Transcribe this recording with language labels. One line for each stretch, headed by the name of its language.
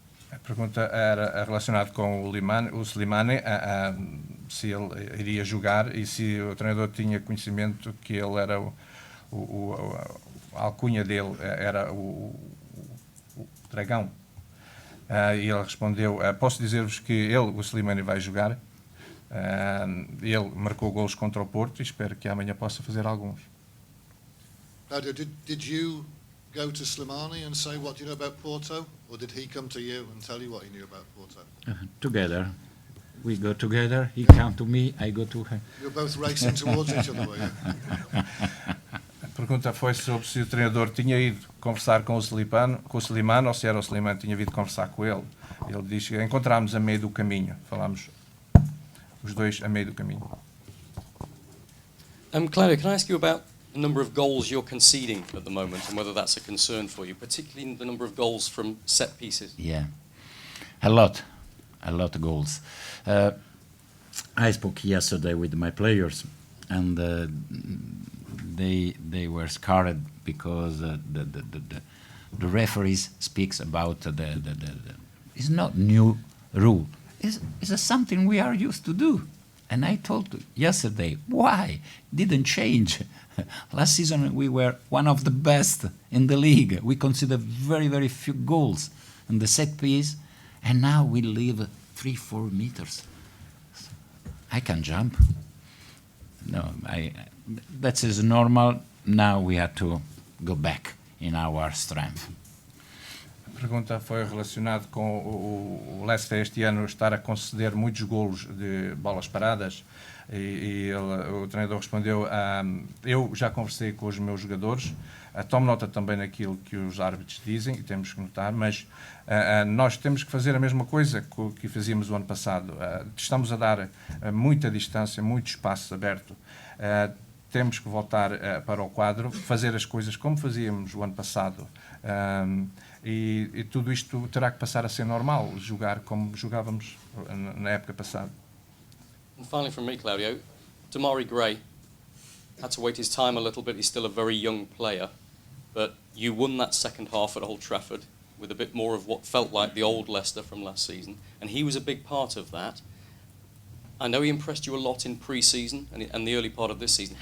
Portuguese: A pergunta era relacionada com o Slimani, se ele iria jogar e se o treinador tinha conhecimento que ele era a alcunha dele era o Dragão. E ele respondeu: posso dizer-vos que o Slimani vai jogar. Ele marcou golos contra o Porto e espero que amanhã possa fazer alguns.
English: Claudio, did you go to Slimani and say, what do you know about Porto? Or did he come to you and tell you what he knew about Porto? Together. We go together. He come to me, I go to him. You're both racing towards each other, were you?
Portuguese: A pergunta foi sobre se o treinador tinha ido conversar com o Slimani ou se era o Slimani que tinha vindo conversar com ele. Ele diz que encontrámos a meio do caminho. Falámos os dois a meio do caminho.
English: Claudia, can I ask you about the number of goals you're conceding at the moment and whether that's a concern for you, particularly the number of goals from set pieces? Yeah, a lot of goals. I spoke yesterday with my players, and they were scared because the referees speaks about the it's not new rule. It's something we are used to do. And I told yesterday, why? Didn't change. Last season we were one of the best in the league. We conceded very, very few goals in the set piece, and now we leave 3-4 meters. I can jump. No, that is normal. Now we have to go back in our strength.
Portuguese: A pergunta foi relacionada com o Leicester este ano estar a conceder muitos golos de bolas paradas e o treinador respondeu: eu já conversei com os meus jogadores, tomo nota também naquilo que os árbitros dizem e temos que notar, mas nós temos que fazer a mesma coisa que fazíamos o ano passado. Estamos a dar muita distância, muito espaço aberto. temos que voltar para o quadro, fazer as coisas como fazíamos o ano passado. E tudo isto terá que passar a ser normal, jogar como jogávamos na época passada.
English: And finally from me, Claudio, Damari Gray had to wait his time a little bit. He's still a very young player, but you won that second half at Old Trafford with a bit more of what felt like the old Leicester from last season, and he was a big part of that. I know he impressed you a lot in pre-season and the early part of this season.